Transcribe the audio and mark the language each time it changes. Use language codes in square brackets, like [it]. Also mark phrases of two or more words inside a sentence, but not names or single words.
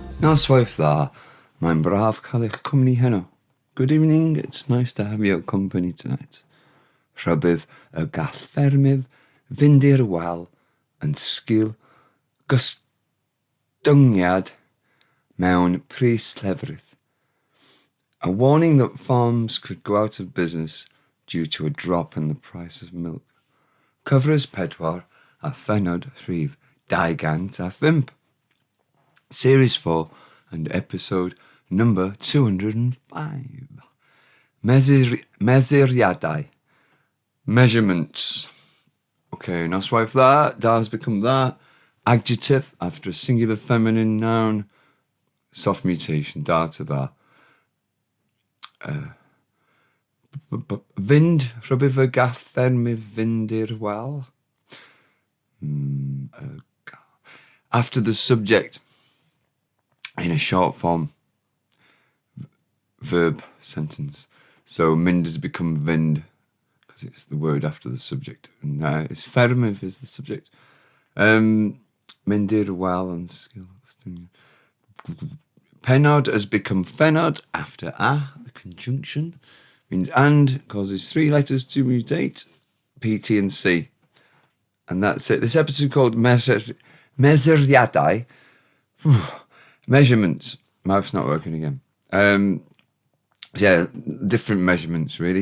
[cy] Noswaith dda, mae'n braf cael eich cwmni heno. [en] Good evening, it's nice to have your company tonight. [cy] Rhybudd y gall ffermydd, fynd i'r wel, yn sgil, gostyngiad, mewn pris llefrith. [en] A warning that farms could go out of business due to a drop in the price of milk. [cy] Cyfres 4 a pennod rhif 2 gant a phump. [en] Series 4 and episode number 205. [cy] Mesuriadau. Measurements. [en] Okay, [cy] Noswaith dda, [en] da's become that. Adjective after a singular feminine noun. Soft mutation, da to da. [cy] Fynd, rhybudd y gall ffermydd fynd i'r wel. [en] After the subject, in a short form verb sentence. So mynd has become fynd because it's the word after the subject. And it's ffermydd is the subject. [cy] Mynd i'r wel and sgil. [en] Pennod has become phenod after a, the conjunction. Means and, causes 3 letters to mutate, P, T and C. And that's it. This episode called Mesuriadau. Measurements. Mouth's not working again. Yeah, different measurements really.